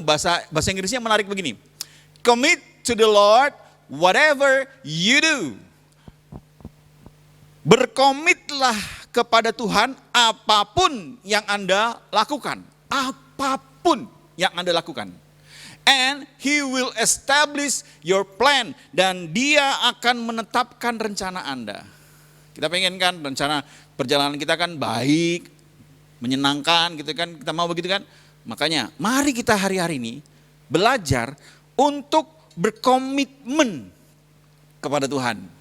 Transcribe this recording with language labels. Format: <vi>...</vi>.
<id>Bahasa Inggrisnya menarik begini,</id> <en>commit to the Lord whatever you do.</en> <id>Berkomitlah kepada Tuhan apapun yang Anda lakukan. Apapun yang Anda lakukan.</id> <en>And He will establish your plan.</en> <id>Dan Dia akan menetapkan rencana Anda. Kita pengen kan rencana perjalanan kita kan baik, menyenangkan gitu kan. Kita mau begitu kan. Makanya mari kita hari-hari ini belajar untuk berkomitmen kepada Tuhan.</id>